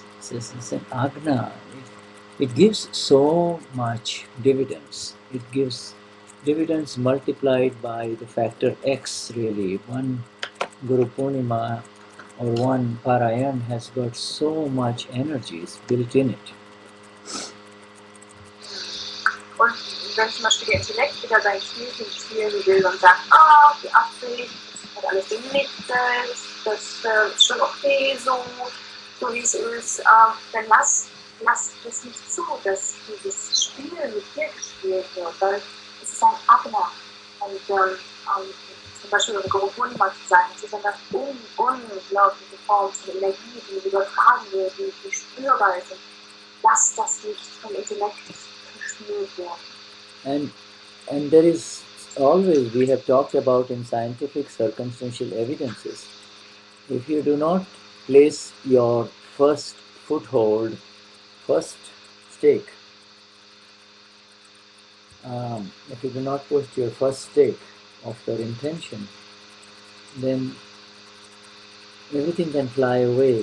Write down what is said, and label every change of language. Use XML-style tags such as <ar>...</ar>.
<en>It's an agna. It gives so much dividends. It gives dividends multiplied by the factor X, really. One Guru Purnima or one Parayan has got so much energy built in it.</en> <de>Und wenn zum Beispiel der Intellekt wieder sein Spielchen spielen will und sagt, die Absicht, das hat alles gemixt, das ist schon okay so wie es ist, dann lass das nicht zu, dass dieses Spiel mit dir gespielt wird, weil es ist ein Agna. Und zum Beispiel eine Guru Purnima zu sein, es ist eine unglaubliche Form von Energie, die übertragen wird, die spürbar ist. Und lass das nicht vom Intellekt gespielt werden.</de> <en>And there is always, we have talked about in scientific circumstantial evidences, if you do not place your first foothold, first stake, if you do not post your first stake of your intention, then everything can fly away.</en>